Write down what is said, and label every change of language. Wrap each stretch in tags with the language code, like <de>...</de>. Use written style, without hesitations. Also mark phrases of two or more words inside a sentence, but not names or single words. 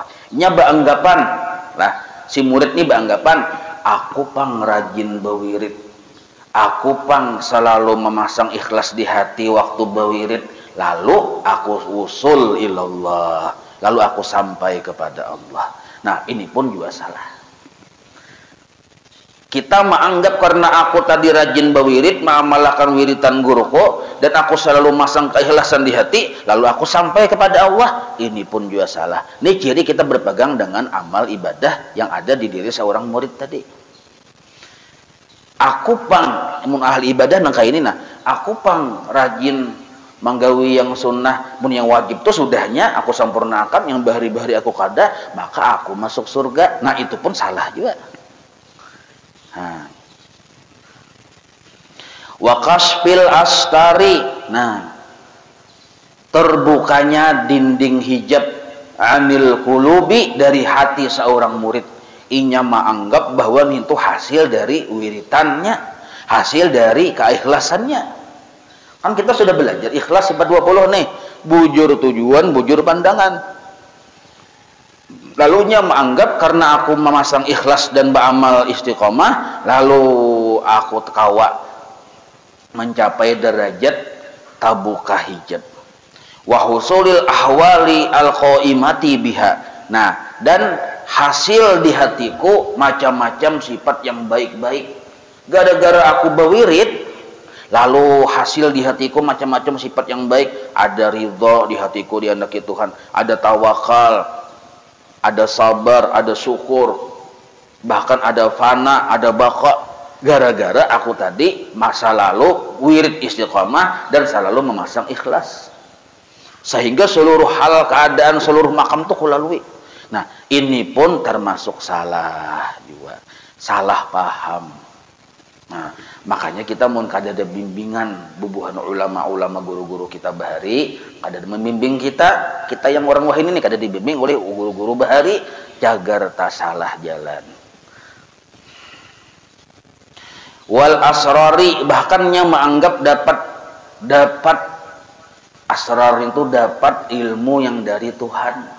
<bjn>Nya beanggapan lah si murid ini beanggapan aku pang rajin bewirid, aku pang selalu memasang ikhlas di hati waktu bewirid, lalu aku usul ilallah, lalu aku sampai kepada Allah.</bjn> <id>Nah ini pun juga salah. Kita menganggap karena aku tadi rajin berwirid, mengamalkan wiritan guruku, dan aku selalu masang keikhlasan di hati, lalu aku sampai kepada Allah. Ini pun juga salah. Ini ciri kita berpegang dengan amal ibadah yang ada di diri seorang murid tadi.</id> <bjn>Aku pang mun ahli ibadah nang kayak ini nah, aku pang rajin manggawi yang sunnah, mun yang wajib tuh sudahnya aku sempurnakan, yang bahari-bahari aku kada, maka aku masuk surga.</bjn> <id>Nah itu pun salah juga.</id> <ar>وكشف الأستار,</ar> <id>nah terbukanya dinding hijab</id> <ar>عن القلوب</ar> <id>dari hati seorang murid. Inya menganggap bahwa itu hasil dari wiritannya, hasil dari keikhlasannya. Kan kita sudah belajar ikhlas sifat 20 nih, bujur tujuan, bujur pandangan. Lalunya menganggap karena aku memasang ikhlas dan beramal istiqomah, lalu aku tekawa mencapai derajat tabuka hijab.</id> <ar>وحصول الأحوال القائمة بها.</ar> <id>Nah, dan hasil di hatiku macam-macam sifat yang baik-baik. Gara-gara aku berwirid, lalu hasil di hatiku macam-macam sifat yang baik. Ada ridho di hatiku dihendaki Tuhan, ada tawakal, ada sabar, ada syukur, bahkan ada fana, ada baqa. Gara-gara aku tadi masa lalu wirid istiqamah dan selalu memasang ikhlas, sehingga seluruh hal, keadaan, seluruh makam tuh kulalui. Nah ini pun termasuk salah juga, salah paham.</id> <bjn>Nah makanya kita mun kada ada bimbingan bubuhan ulama-ulama guru-guru kita bahari, kada membimbing kita yang orang wahini ini kada dibimbing oleh guru-guru bahari, jagar tak salah jalan.</bjn> <ar>والأسرار,</ar> <id>bahkannya menganggap dapat asrar itu dapat ilmu yang dari Tuhan.</id>